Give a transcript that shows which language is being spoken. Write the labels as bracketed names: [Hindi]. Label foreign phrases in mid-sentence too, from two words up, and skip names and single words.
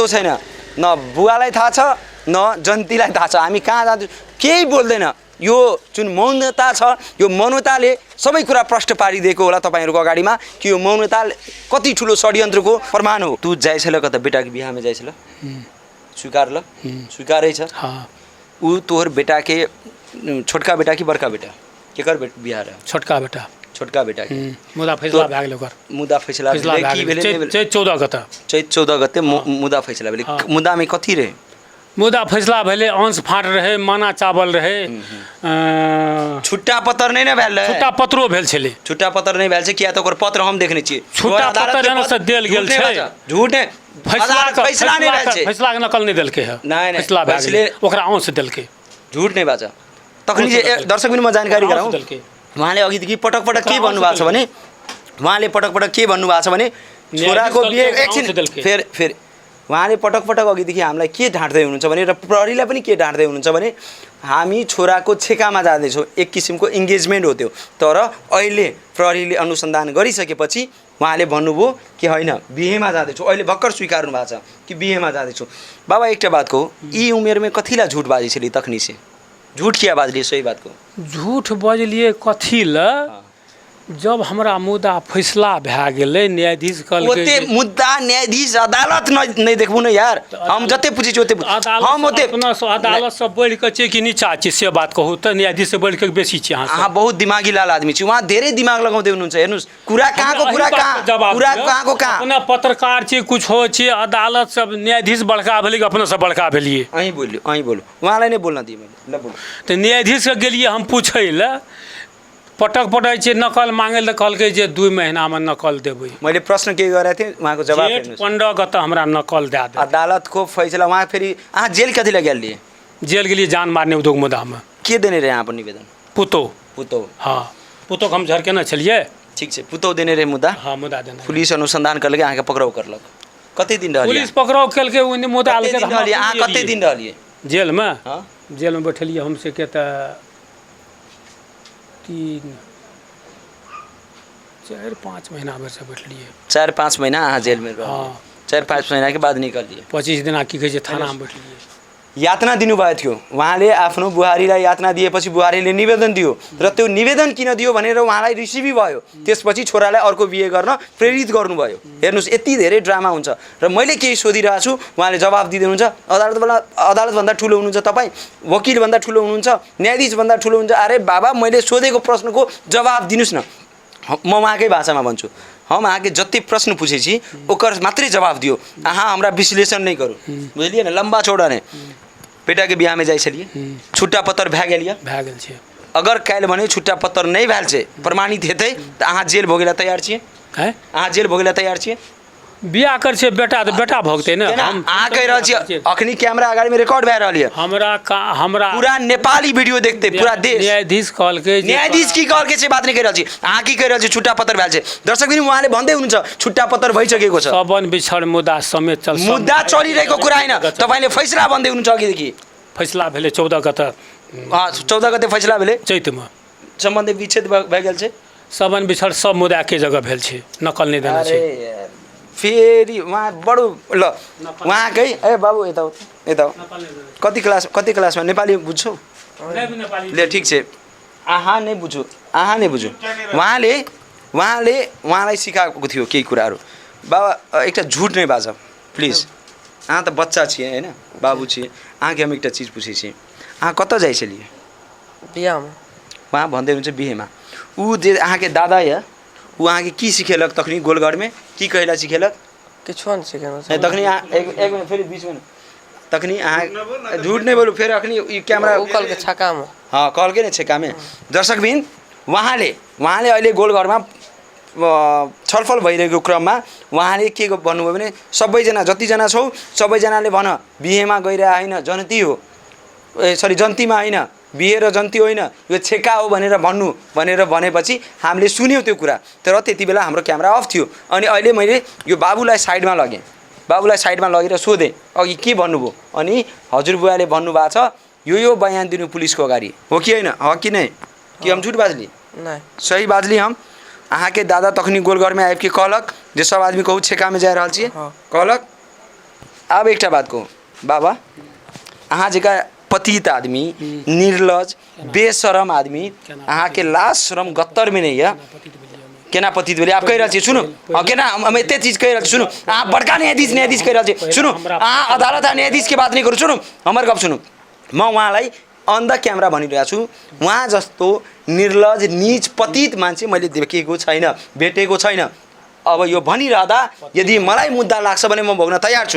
[Nepali] छैन न बुवालाई थाहा छ न जन्तीलाई थाहा छ हामी कहाँ जाँदैछौँ केही बोल्दैन यो जुन मौनता छ यो मौनताले सबै कुरा प्रष्ट पारिदिएको होला तपाईँहरूको अगाडिमा कि यो मौनता कति ठुलो षड्यन्त्रको प्रमाण हो [Maithili] तू जाइछल कता बेटाको बिहामा जाइछल स्वीकार ल स्वीकारै छ ऊ तोहर बेटा के छोटका बेटा कि बड़का बेटा केकर बिहा रह छोटका बेटा मुदा फैसला भए गेल ओकर मुदा फैसला की भेलै चैत 14 गते मुदा फैसला भेलै मुदामे कथी रहे मुदा फैसला भेलै अंश फाट रहे माना चावल रहे छुट्टा पत्र नहीं भेल छुट्टा पत्रो भेल छलै छुट्टा पत्र नहीं भेल छै किया त ओकर पत्र हम देखने छियै छुट्टा पत्र जन से देल गेल छै झूठ है फैसला नहीं भेल छै फैसला के नकल नहीं देलकै है नहीं फैसला भेल छलै ओकरा अंश देलकै झूठ नहीं बाजा तखनी जे [Nepali] दर्शक पनि म जानकारी गराउँ उहाँले अघिदेखि पटक के भन्नु भएको छ भने उहाँले पटक के भन्नु भएको छ भने छोराको बिहे एकछिन फेर उहाँले पटक अघिदेखि हामीलाई के ढाँट्दै हुनुहुन्छ भने र प्रहरीलाई पनि के ढाँट्दै हुनुहुन्छ भने हामी छोराको छेकामा जाँदैछौँ एक किसिमको इन्गेजमेन्ट हो त्यो तर अहिले प्रहरीले अनुसन्धान गरिसकेपछि उहाँले भन्नुभयो कि होइन बिहेमा जाँदैछु अहिले भर्खर स्वीकार्नु भएको छ कि बिहेमा जाँदैछु [Maithili] बाबा एकटा बात को यी उमेरमे कथिलाई झुट बाजी छली तखनी से झूठ किया बाजलिए सही बात को झूठ बजलिए कथी ल जब हमरा मुद्दा फैसला भए गेलै न्यायाधीश कहलकै ओते जे- मुद्दा न्यायाधीश अदालत नहीं देखबू ना यार हम जते पूछे छी ओते हम ओते अदालत से बढ़ के छै कि नीचा छै से बात कहू तऽ न्यायाधीश से बढ़ के बेसी छै अहाँ अहाँ बहुत दिमागी लाल आदमी छी [Nepali] वहाँ धेरै दिमाग लगाउँदै हुनुहुन्छ हेर्नुहोस् कुरा कहाँको कुरा कहाँ कुरा कहाँको कहाँ [Maithili] अपना पत्रकार छी कुछ हो छी अदालत सब न्यायाधीश बड़का भेलै कि अपना सब बड़का भेलिए अहीं बोलू [Nepali] उहाँलाई नै बोल्न दिए मैले ल बोलू [Maithili] तऽ न्यायाधीश के गेलिए हम पूछै लए पटक छै नकल मांगे लए कहलकै जे 2 महीना में नकल देबै [Nepali] मैले प्रश्न के गरेको थिएँ उहाँको जवाब जेठ हेर्नुहोस् [Maithili] 15 गते हमरा नकल दए दे [Nepali] अदालतको फैसला वहाँ फेरि [Maithili] अहाँ जेल कथी लगे लिए जेल गेलिए जान मारने उद्योग मुद्दा में के देने रहे अपन निवेदन पुतौ हाँ पुतौ हम झरकेने छलिए ठीक छै पुतौ देने रहे मुद्दा हाँ मुद्दा देने पुलिस अनुसंधान करलकै अहाँके पकड़ाउ करलक कते दिन रहलिए पुलिस पकड़ाव केलकै ओने मुद्दा कते लेके दिन रहलिए अहाँ कते दिन रहलिए जेल में हाँ जेल में बैठलिए हमसे के तऽ 4-5 महीना भर से बैठलिए 4-5 महीना अहाँ जेल में रह हाँ 4-5 महीना के बाद निकलिए 25 दिना की कहै छै थाना में बैठलिए [Nepali] यातना दिनुभएको थियो उहाँले आफ्नो बुहारीलाई यातना दिएपछि बुहारीले निवेदन दियो र त्यो निवेदन किन दियो भनेर उहाँलाई रिसिभी भयो त्यसपछि छोरालाई अर्को बिहे गर्न प्रेरित गर्नुभयो हेर्नुहोस् यति धेरै ड्रामा हुन्छ र मैले केही सोधिरहेको छु उहाँले जवाब दिँदै हुनुहुन्छ अदालतभन्दा ठुलो हुनुहुन्छ तपाईँ वकिलभन्दा ठुलो हुनुहुन्छ न्यायाधीशभन्दा ठुलो हुन्छ अरे बाबा मैले सोधेको प्रश्नको जवाब दिनुहोस् न म उहाँकै भाषामा भन्छु [Maithili] हम आगे जति प्रश्न पूछे छी ओकर मात्रै जवाब दियो अहाँ हमरा विश्लेषण नहीं करू बुझलिए न लंबा चौड़ा ने बेटा के बियाह में जाइ छलिए छुट्टा पत्र भए गेल छै अगर काल्हि भने छुट्टा पत्र नहीं भेल छै प्रमाणित हेतै तऽ अहाँ जेल भोगेला तैयार छियै हैं अहाँ जेल भोगेला तैयार छियै बियाह कर छै बेटा तऽ बेटा भोगतै ने हम अहाँ कहि रहल छियै अखनी कैमरा अगाडि में रिकॉर्ड भए रहल है हमरा पूरा नेपाली वीडियो देखते पूरा देश न्यायाधीश कहलकै न्यायाधीश की कहलकै से बात नहीं कहि रहल छी अहाँ की कहि रहल छी छुट्टा पत्र भेल छै [Nepali] दर्शक बिन उहाँले भन्दै हुनुहुन्छ छुट्टा पत्र भइसकेको छ [Maithili] सबन बिछड़ मुद्दा समेत चल [Nepali] मुद्दा चलिरहेको कुरा हैन तपाईले फैसला भन्दै हुनुहुन्छ अघिदेखि [Maithili] फैसला भेलै 14 गते 14 गते फैसला भेलै चैत में सम्बन्धी विच्छेद भए गेल छै सबन बिछड़ सब मुद्दा के जगह भेल छै नकल नहीं देना छै [Nepali] फेरि उहाँ बडो ल उहाँकै ए बाबु यता कति क्लासमा नेपाली बुझ्छौ ले ठीक छै आहा नै बुझ्छु उहाँलाई सिकाएको थियो केही कुराहरू [Maithili] बाबा एकटा झुट नै बाज प्लिज अहाँ त बच्चा छिए हैन बाबु छिए अहाँके हम एकटा चीज पूछे छी अहाँ कतऽ जाइ छलिए बियाहमा [Nepali] उहाँ भन्दै हुनुहुन्छ बिहेमा [Maithili] ऊ जे अहाँके दादा या ऊ अहाँके की सिखेलक तखनी गोलघरमे की कहला सिखेलक किछो नहीं सिखेना तखनी एक मिनट फेरि बीच में तखनी अहाँ झूठ नहीं बोलू फेरि अखनी ई कैमरा उकल के छक्का में हाँ कहलकै नि छेकामे [Nepali] दर्शक बिन उहाँले अहिले गोलघरमा छलफल भइरहेको क्रममा उहाँले के भन्नुभयो भने सबैजना जतिजना छौ सबैजनाले भन बिहेमा गइरह हैन जन्ती हो सरी जन्तीमा हैन बिहे र जन्ती होइन यो छेका हो भनेर भन्नु भनेर भनेपछि हामीले सुन्यौँ त्यो कुरा तर त्यति बेला हाम्रो क्यामेरा अफ थियो अनि अहिले मैले यो बाबुलाई साइडमा लगेँ लगेर सोधेँ अघि के भन्नुभयो अनि हजुरबुवाले भन्नुभएको छ यो बयान दिनु पुलिसको अगाडि हो कि होइन हो कि नै कि [Maithili] हम झूठ बाजली नहीं सही बाजली हम अहाँ के दादा तखनी गोलघर में आबि के कहलक जे सब आदमी कहू छेका में जा रहल छियै कहलक अब एकटा बात कहू बाबा अहाँ जेका पतित आदमी निर्लज बेशरम आदमी अहाँ के लाज शरम गत्तर में नहीं है केना पतित भेलिए आप कहि रहल छी सुनु केना हम एते चीज कहि रहल छी सुनु अहाँ बड़का न्यायाधीश कहि रहल छी सुनु अहाँ अदालत आ न्यायाधीश के बात नहीं करू सुनु हमर गप सुनु [Nepali] म उहाँलाई [English] on the camera [Nepali] भनिरहेको छु उहाँ जस्तो निर्लज नीच पतित मान्छे मैले देखेको छैन भेटेको छैन अब यो भनिरहँदा यदि मलाई मुद्दा लाग्छ भने म भोग्न तयार छु